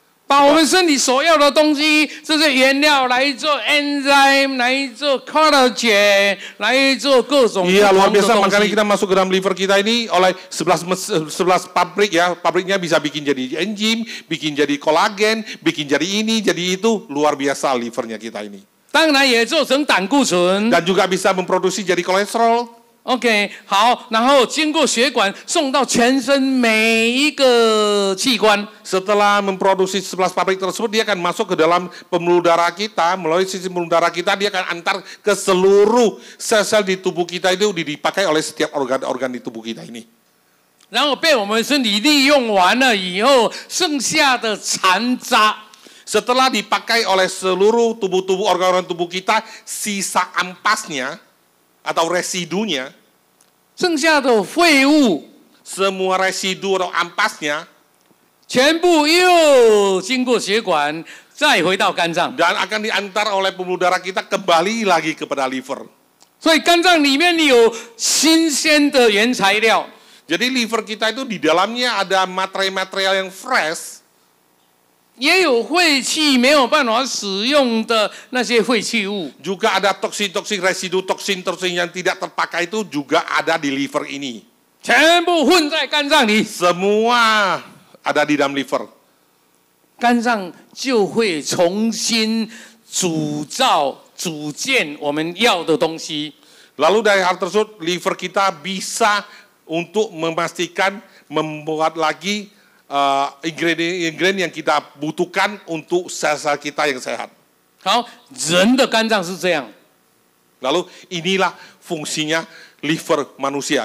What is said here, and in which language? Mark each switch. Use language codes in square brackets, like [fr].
[zh] 把我们身体所要的东西，这些原料来做 enzyme， 来做 collagen， 来做各种 [id] Iya, luar biasa. Makanya kita masuk ke dalam liver kita ini oleh 11 pabrik ya. Pabriknya bisa bikin jadi enzim, bikin jadi kolagen, bikin jadi ini, jadi itu. Luar biasa livernya kita ini. [zh] 当然也做成胆固醇。 [id] Dan juga bisa memproduksi jadi kolesterol. [zh] OK， 好，然后经过血管送到全身每一个器官。 [id] Setelah memproduksi 11 pabrik tersebut, dia akan masuk ke dalam pembuluh darah kita. Melalui sistem pembuluh darah kita, dia akan antar ke seluruh sel-sel di tubuh kita itu dipakai oleh setiap organ-organ di tubuh kita ini. [zh] 然后被我们身体利用完了以后，剩下的残渣。 [id] Setelah dipakai oleh seluruh tubuh-tubuh organ-organ tubuh kita, sisa ampasnya atau residunya, [zh] 剩下的废物， [id] semua residu atau ampasnya [zh] 全部又经过血管，再回到肝脏。 [id] dan akan diantar oleh pembuluh darah kita kembali lagi kepada liver. [zh] 所以肝脏里面有新鲜的原材料。 [id] Jadi liver kita itu di dalamnya ada material-material yang fresh. [zh] 也有废气没有办法使用的那些废弃物， [id] Juga ada toksin-toksin, residu toksin-toksin yang tidak terpakai itu juga ada di liver ini. [zh] 全部混在肝脏里， [id] Semua ada di dalam liver. [zh] 肝脏就会重新组建我们要的东西。 [id] Lalu dari hal tersebut, liver kita bisa untuk memastikan membuat lagi ingredient yang kita butuhkan untuk sel-sel kita yang sehat. [zh] 好，人的肝脏是这样， [id] Lalu inilah fungsinya liver manusia.